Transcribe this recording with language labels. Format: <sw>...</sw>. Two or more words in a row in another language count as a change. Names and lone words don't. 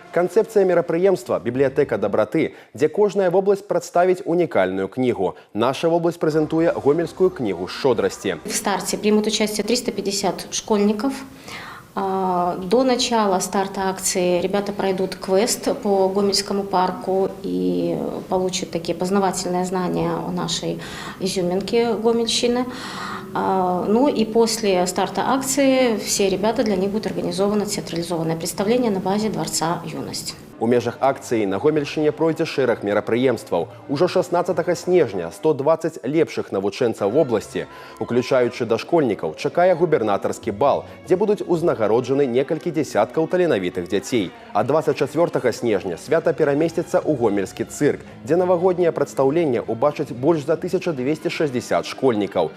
<be>Канцэпцыя мерапрыемства «Бібліятэка дабраты», дзе кожная вобласць прадставіць унікальную книгу. Наша вобласць прэзентуе гомельскую книгу «Шчодрасці».</be> <ru>В старте примут участие 350 школьников. До начала старта акции ребята пройдут квест по Гомельскому парку и получат такие познавательные знания о нашей изюминке Гомельщины. Ну и после старта акции все ребята, для них будет организовано театрализованное представление на базе Дворца юности.</ru> <be>У межах акцыі на Гомельшчыне пройдзе шэраг мерапрыемстваў. Ужо 16 снежня 120 лепшых навучэнцаў вобласці, уключаючы дашкольнікаў, чакае губернатарскі бал, дзе будуць узнагароджаны некалькі дзесяткаў таленавітых дзяцей. А 24 снежня свята перамесціцца ў гомельскі цырк, дзе навагодняе прадстаўленне ўбачыць больш за 1260 школьнікаў.</be>